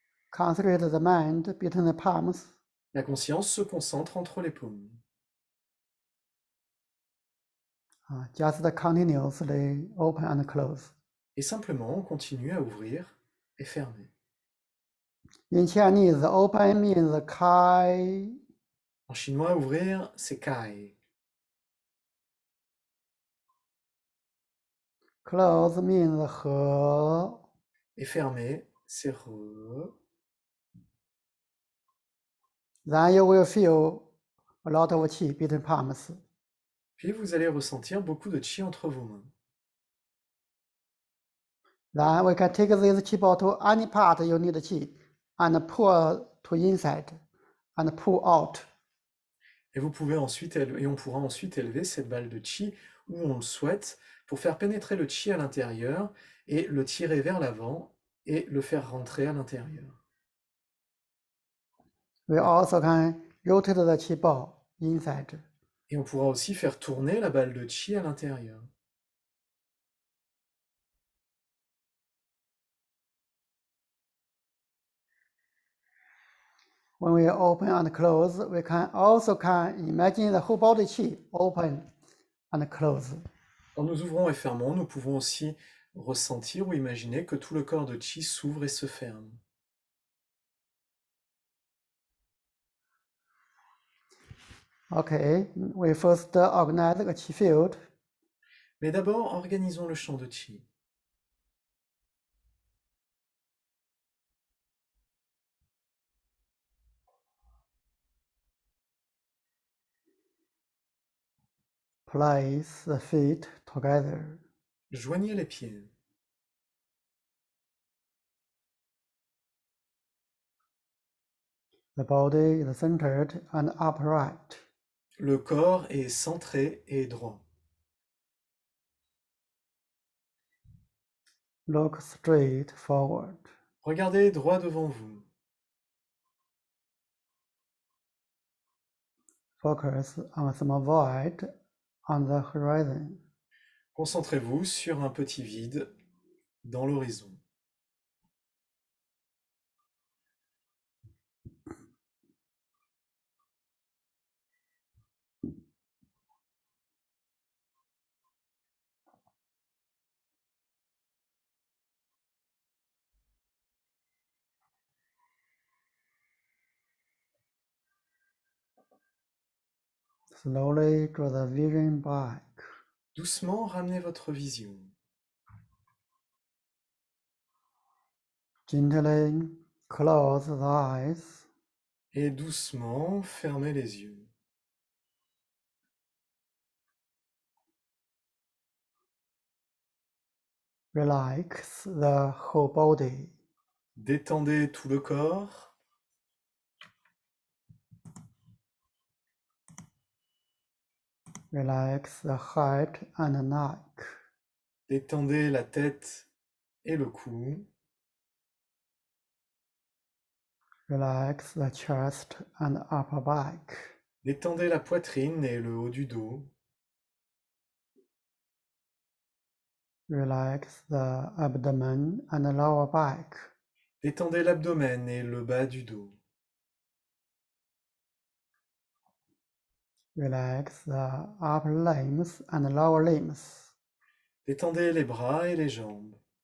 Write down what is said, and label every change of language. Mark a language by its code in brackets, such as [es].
[en] Concentrate the mind between the palms. [fr] La conscience se concentre entre les paumes. [en] Just continuously open and close. [fr] Et simplement, on continue à ouvrir et fermer. [en] In Chinese, open means kai. [fr] En chinois, ouvrir, c'est kai. [en] Close means he. [fr] Et fermer, c'est re. [en] Then you will feel a lot of qi between palms. [fr] Puis vous allez ressentir beaucoup de qi entre vos mains. [en] Then we can take this qi ball to any part you need qi and pull to inside and pull out. [fr] Et vous pouvez ensuite et on pourra ensuite élever cette balle de qi où on le souhaite pour faire pénétrer le qi à l'intérieur et le tirer vers l'avant et le faire rentrer à l'intérieur. [en] We also can rotate the qi ball inside. [fr] Et on pourra aussi faire tourner la balle de qi à l'intérieur. [en] When we open and close, we can also imagine the whole body qi open and close. [fr] Quand nous ouvrons et fermons, nous pouvons aussi ressentir ou imaginer que tout le corps de qi s'ouvre et se ferme. [en] Okay, we first organize a qi field. [fr] Mais d'abord, organisons le champ de qi. [en] Place the feet together. [fr] Joignez les pieds. [en] The body is centered and upright. [fr] Le corps est centré et droit. [en] Look straight forward. [fr] Regardez droit devant vous. [en] Focus on a small void on the horizon. [fr] Concentrez-vous sur un petit vide dans l'horizon. [en] Slowly draw the vision back. [fr] Doucement, ramenez votre vision. [en] Gently close the eyes. [fr] Et doucement, fermez les yeux. [en] Relax the whole body. [fr] Détendez tout le corps. [en] Relax the head and neck. [fr] Détendez la tête et le cou. [en] Relax the chest and upper back. [fr] Détendez la poitrine et le haut du dos. [en] Relax the abdomen and the lower back. [fr] Détendez l'abdomen et le bas du dos. [en] Relax the upper limbs and the lower limbs. [fr] Détendez les bras et les jambes.